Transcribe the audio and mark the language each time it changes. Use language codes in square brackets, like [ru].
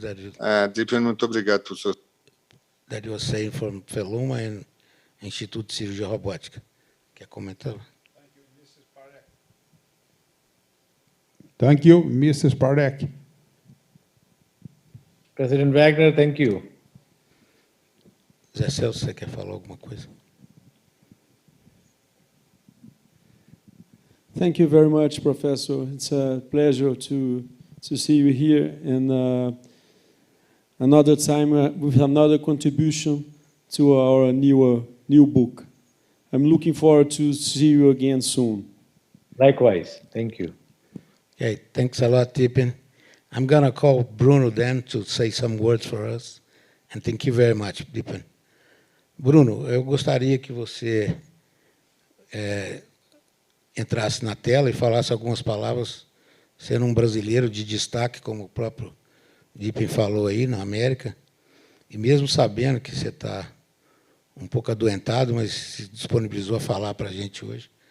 [pt] Deepen, muito obrigado por sua [en] that you were saying from Feluma and Instituto de Cirurgia Robótica. [pt] Quer comentar? [en] Thank you, Mrs. Parek. President Wagner, thank you. [pt] Zé Celso, você quer falar alguma coisa? [en] Thank you very much, Professor. It's a pleasure to see you here, and another time with another contribution to our new book. I'm looking forward to see you again soon. Likewise, thank you. Okay, thanks a lot, Deepen. I'm going to call Bruno then to say some words for us, and thank you very much, Deepen. [pt] Bruno, eu gostaria que você entrasse na tela e falasse algumas palavras, sendo um brasileiro de destaque, como o próprio Deepen falou aí, na América, e mesmo sabendo que você está um pouco adoentado, mas se disponibilizou a falar para a gente hoje.